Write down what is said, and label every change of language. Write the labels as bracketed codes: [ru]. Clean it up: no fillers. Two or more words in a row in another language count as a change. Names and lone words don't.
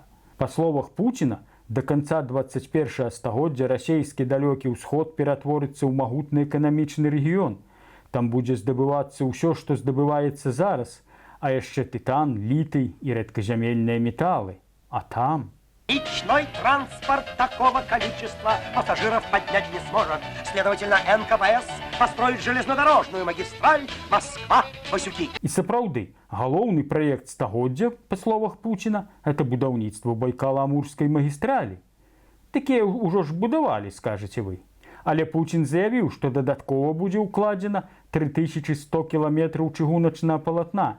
[be] Па словах Пуціна, да канца 21 стагоддзя расійскі далёкі ўсход ператворыцца ў магутны эканамічны рэгіён. Там будзе здабывацца ўсё, што здабываецца зараз, а яшчэ тытан, літый і рэдказямельныя металы. А там... [ru] Личной транспорт такого количества пассажиров поднять не сможет. Следовательно, НКВС построит железнодорожную магистраль Москва-Васюки. [be] І сапраўды, галоўны праект стагоддзя, па словах Пуціна, это будаўніцтва Байкала-Амурскай магістралі. Такія ўжо ж будавалі, скажаце вы. Але Пуцін заявіў, што дадаткова будзе ўкладзена 3100 кіламетраў чыгуначнага палатна.